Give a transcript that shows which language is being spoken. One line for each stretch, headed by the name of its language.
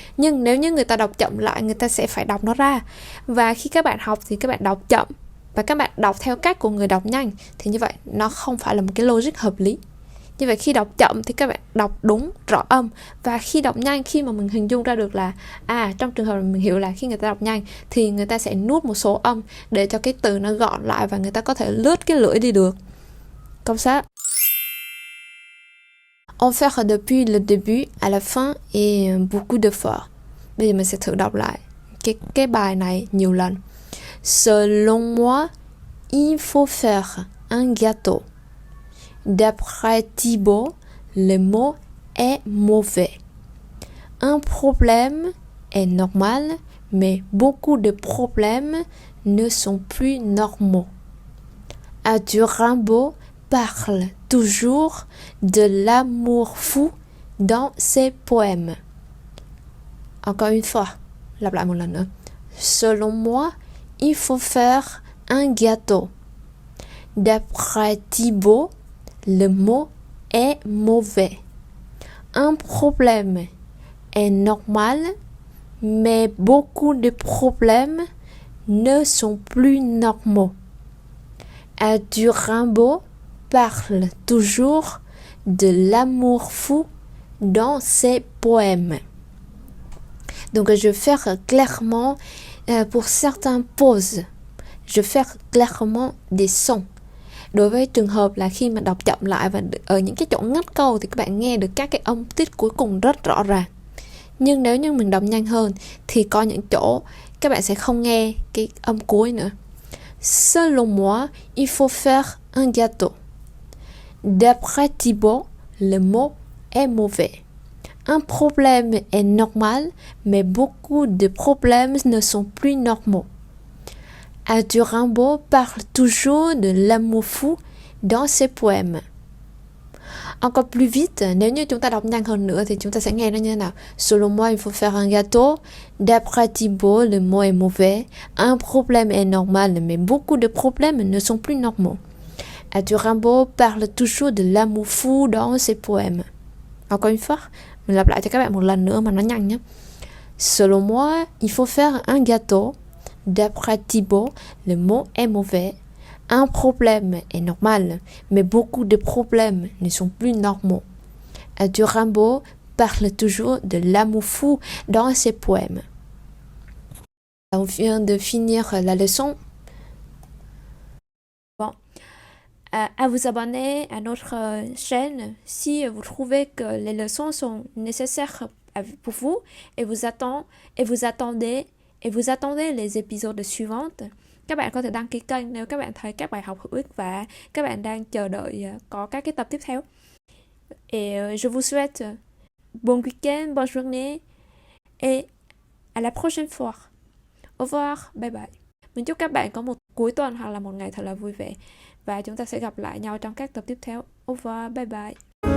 Vietnamese: Nhưng nếu như người ta đọc chậm lại, người ta sẽ phải đọc nó ra. Và khi các bạn học thì các bạn đọc chậm và các bạn đọc theo cách của người đọc nhanh, thì như vậy nó không phải là một cái logic hợp lý. Như vậy khi đọc chậm thì các bạn đọc đúng, rõ âm. Và khi đọc nhanh, khi mà mình hình dung ra được là trong trường hợp này mình hiểu là khi người ta đọc nhanh thì người ta sẽ nuốt một số âm để cho cái từ nó gọn lại và người ta có thể lướt cái lưỡi đi được.
French: Comme ça. En faire depuis le début à la fin et beaucoup d'efforts.
Vietnamese: Bây giờ mình sẽ thử đọc lại cái bài này nhiều lần.
French: Selon moi, il faut faire un gâteau. D'après Thibault, le mot est mauvais. Un problème est normal, mais beaucoup de problèmes ne sont plus normaux. Arthur Rimbaud parle toujours de l'amour fou dans ses poèmes. Encore une fois,
Vietnamese: lặp lại một lần nữa.
French: Selon moi, il faut faire un gâteau. D'après Thibaut, le mot est mauvais. Un problème est normal, mais beaucoup de problèmes ne sont plus normaux. Arthur Rimbaud parle toujours de l'amour fou dans ses poèmes. Donc je vais faire clairement pour certaines pauses. Je vais faire clairement des sons.
Vietnamese: Đối với trường hợp là khi mà đọc chậm lại và ở những cái chỗ ngắt câu thì các bạn nghe được các cái âm tiết cuối cùng rất rõ ràng. Nhưng nếu như mình đọc nhanh hơn thì có những chỗ các bạn sẽ không nghe cái âm cuối nữa.
French: Selon moi, il faut faire un gâteau. D'après Thibaut, le mot est mauvais. Un problème est normal, mais beaucoup de problèmes ne sont plus normaux. Arthur Rimbaud parle toujours de l'amour fou dans ses poèmes. Encore plus vite,
Vietnamese: nếu như chúng ta đọc nhanh hơn nữa thì chúng ta sẽ nghe nó như thế nào.
French: Selon moi, il faut faire un gâteau. D'après Thibaut, le mot est mauvais. Un problème est normal, mais beaucoup de problèmes ne sont plus normaux. Arthur Rimbaud parle toujours de l'amour fou dans ses poèmes. Encore une fois,
Vietnamese: mình lặp lại cho các bạn một lần nữa mà nó nhanh nhé.
French: Selon moi, il faut faire un gâteau. D'après Thibaut, le mot est mauvais. Un problème est normal, mais beaucoup de problèmes ne sont plus normaux. Arthur Rimbaud parle toujours de l'amour fou dans ses poèmes. On vient de finir la leçon. Bon. À vous abonner à notre chaîne si vous trouvez que les leçons sont nécessaires pour vous et vous attendez les épisodes suivants.
Vietnamese: Các bạn có thể đăng ký kênh nếu các bạn thấy các bài học hữu ích và các bạn đang chờ đợi có các cái tập tiếp theo.
French: Et je vous souhaite bon week-end, bonne journée et à la prochaine fois. Au revoir, bye bye.
Vietnamese: Mình chúc các bạn có một cuối tuần hoặc là một ngày thật là vui vẻ và chúng ta sẽ gặp lại nhau trong các tập tiếp theo.
French: Au revoir, bye bye.